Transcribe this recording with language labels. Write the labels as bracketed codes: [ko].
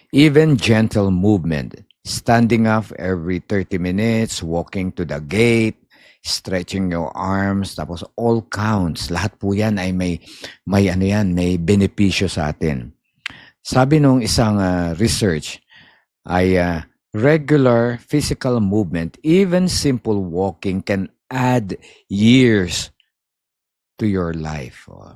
[en] Even gentle movement, standing up every 30 minutes, walking to the gate, stretching your arms, tapos all counts. [tl] Lahat po yan ay may benepisyo sa atin. Sabi nung isang research ay [en] regular physical movement, even simple walking can add years to your life.